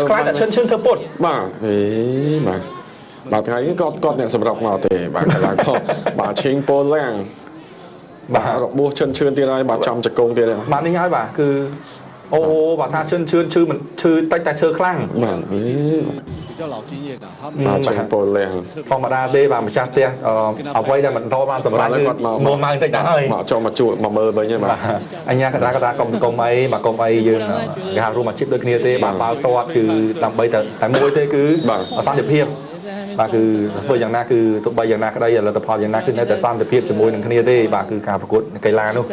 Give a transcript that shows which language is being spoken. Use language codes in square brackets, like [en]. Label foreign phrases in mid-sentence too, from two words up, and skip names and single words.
[km] ខ្លាចតែឈិនឈឿនធ្វើពុត បាទអេបាទថ្ងៃនេះគាត់អ្នកសម្រាប់មកទេបាទកីឡាករបាទឈីងប៉ូឡាំងបាទរបួសឈិនឈឿនទៀតហើយបាទចំចង្គង់ទៀតហើយ បាទនេះហើយបាទគឺអូបាទថាឈឿនឈឺមិនឈឺតិចតែឈឺខ្លាំង បាទ [zh] 比较老经验的他们 [km] បាទឈីងប៉ូឡាំង ធម្មតាទេបាទម្ចាស់ផ្ទះអ្វីដែលមិនតបានសម្រាប់គឺមកម៉ោងតិចទៅហើយ មកចូលមកជួយមកមើលវិញហ្នឹងបាទ អញ្ញាកដាកុំអីបាទកុំអីយើងគេហៅរួមអាជីពដូចគ្នាទេបាទបាល់ទាត់គឺដើម្បីតែមួយទេគឺសន្តិភាពបាទគឺធ្វើយ៉ាងណាគឺទោះបីយ៉ាងណាក្តីលទ្ធផលយ៉ាងណាគឺនៅតែសន្តិភាពជាមួយនឹងគ្នាទេបាទគឺការប្រកួតកីឡានោះ